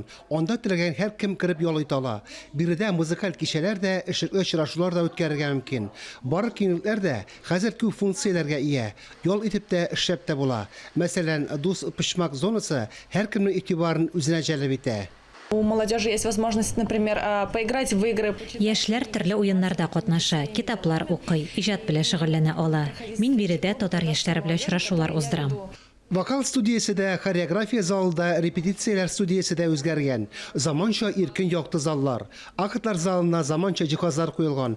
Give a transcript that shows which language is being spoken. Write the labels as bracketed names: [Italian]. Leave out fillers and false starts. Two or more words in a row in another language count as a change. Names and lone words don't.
[Tatar] Анда теләгән һәр кем кирип ял итә ала. Биредә музыкаль кичәләр дә, эшлекле очрашулар да үткәрергә мөмкин. Барлык киңлекләр дә хәзер күп функцияләргә ия. Ял итеп тә эшләп тә була. Мәсәлән, дус пышмак зонасы һәр кемнең игътибарын үзенә җәлеп итә. [Russian] У молодежи есть возможность, например, поиграть в игры. [Tatar] Яшьләр төрле уеннарда катнаша, китаплар укый, иҗат белән шөгыльләнә ала. Мин биредә татар яшьләре белән очрашулар уздырам. Вокал студиясе дә, хореография залында, репетицияләр студиясе дә үзгәргән. Заманча иркен якты заллар. Актлар залына заманча җиһазлар куелган.